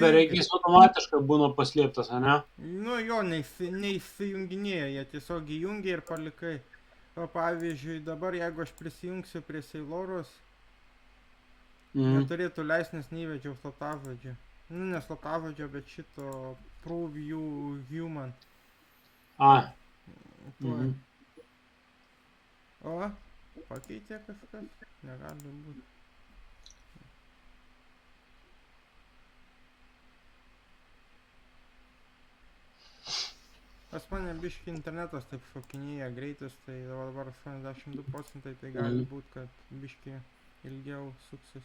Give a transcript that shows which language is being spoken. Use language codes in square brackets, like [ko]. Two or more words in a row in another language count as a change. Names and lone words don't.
[lt] nebereikia, jis automatiškai būna paslėptas, ne? Nu jo, neįsijunginėja, jie tiesiog įjungia ir palikai. O pavyzdžiui, dabar jeigu aš prisijungsiu prie Sailorus, Mhm. neturėtų leist, nes neįvedžiau slaptažodžio. Nu, ne slaptažodžio, bet šito [en] prove you human. [lt] A. Tuoj. Mhm. O, pakeitė kažkas? Negali būti. Pas mane biški internetas taip šokinėja greitis, tai dabar 82%, tai gali būti, kad biški ilgiau suksis.